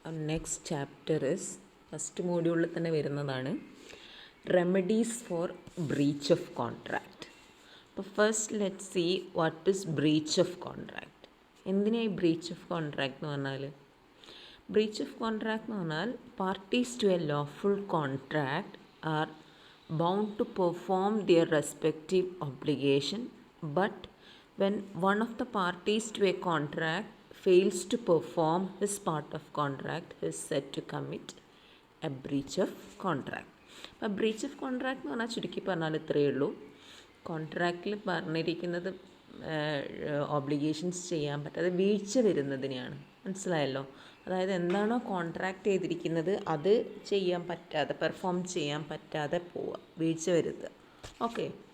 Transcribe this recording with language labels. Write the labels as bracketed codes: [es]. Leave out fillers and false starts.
[en] next chapter is first മോഡ്യൂളിൽ [ml] തന്നെ വരുന്നതാണ് [en] Remedies for breach of contract. അപ്പോൾ first let see what is breach of contract. [ml] എന്തിനായി breach of contract എന്ന് പറഞ്ഞാൽ? [en] breach of contract [ml] എന്ന് പറഞ്ഞാൽ [en] Parties to a lawful contract are bound to perform their respective obligation, but when one of the parties to a contract fails to perform his part of contract, he is said to commit a breach of contract. [ml] അപ്പോൾ breach of contract എന്ന് പറഞ്ഞാൽ ചുരുക്കി പറഞ്ഞാൽ ഇത്രയേ ഉള്ളൂ. കോൺട്രാക്റ്റിൽ പറഞ്ഞിരിക്കുന്നത് obligations ചെയ്യാൻ പറ്റാതെ വീഴ്ച വരുന്നതിനെയാണ്. മനസ്സിലായല്ലോ? അതായത് എന്താണോ കോൺട്രാക്റ്റ് ചെയ്തിരിക്കുന്നത് അത് ചെയ്യാൻ പറ്റാതെ, പെർഫോം ചെയ്യാൻ പറ്റാതെ പോവുക, വീഴ്ച വരുത്തുക. ഓക്കെ.